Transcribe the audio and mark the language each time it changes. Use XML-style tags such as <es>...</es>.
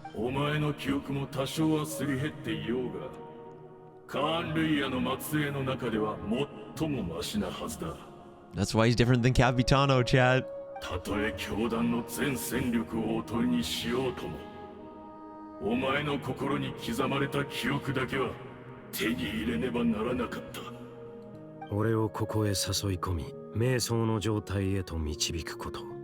<ja>お前の記憶も多少はすり減っていようが、カーン・ルイヤの末裔の中では最もマシなはずだ。</ja> <en>That's why he's different than Capitano, chat.</en> <ja>たとえ教団の全戦力をおとりにしようとも、お前の心に刻まれた記憶だけは手に入れねばならなかった。俺をここへ誘い込み、瞑想の状態へと導くこと。</ja>